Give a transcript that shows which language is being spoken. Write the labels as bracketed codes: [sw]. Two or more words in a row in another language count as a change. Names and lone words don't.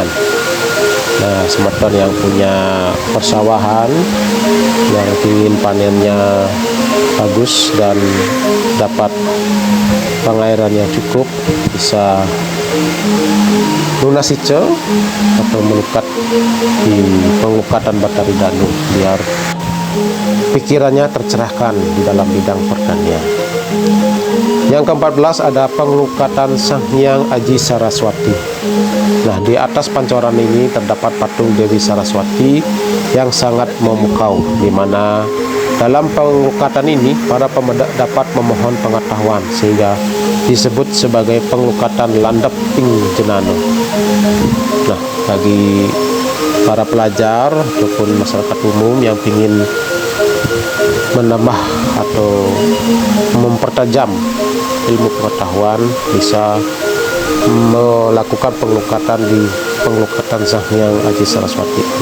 [id] Nah, semeton yang punya persawahan yang ingin panennya bagus dan dapat pengairannya cukup, bisa lunas ijo atau melukat di penglukatan Betari Danu biar pikirannya tercerahkan di dalam bidang pertanian. Yang ke-14 ada penglukatan Sang Hyang Aji Saraswati. Nah, di atas pancoran ini terdapat patung Dewi Saraswati yang sangat memukau, di mana dalam penglukatan ini para pemedak dapat memohon pengetahuan sehingga disebut sebagai penglukatan landep ping jenano. Nah, bagi para pelajar ataupun masyarakat umum yang ingin menambah atau mempertajam ilmu pengetahuan, bisa melakukan penglukatan di penglukatan Sang Hyang Aji Saraswati.